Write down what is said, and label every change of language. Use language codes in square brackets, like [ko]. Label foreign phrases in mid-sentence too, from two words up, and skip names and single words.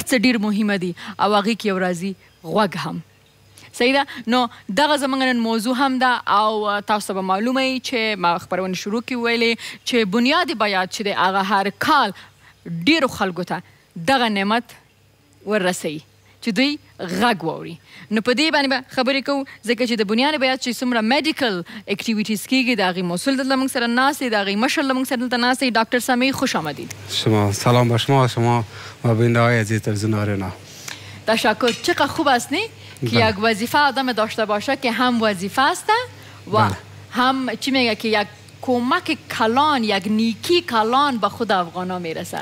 [ps] څه ډېر مهمه دي او هغې کې یو راځي غوږ هم صحیح ده نو دغه زموږ نن موضوع هم ده او تاسو به معلومه وي چې ما خپرونې شروع کې ویلې چې بنیاد بیات چې دی هغه هر کال ډېرو خلکو ته دغه نعمت وررسوي چې دوی غږ واوري نو په دې باندې به خبرې کوو ځکه چې د بنیاد بیات چې څومره [en] medical activities [ps] کېږي د هغې مسئول دلته موږ سره ناست دی د هغې مشر له موږ سره دلته ناست دی ډاکټر سمی [fa] خوش آمدید شما سلام به شما و بیننده‌های عزیز تلویزیون آریانا تشکر چقدر خوب است نه که یک وظیفه آدم داشته باشه که هم وظیفه است و هم چی میگه که یک کمک کلان یک نیکی کلان به خود افغانا میرسه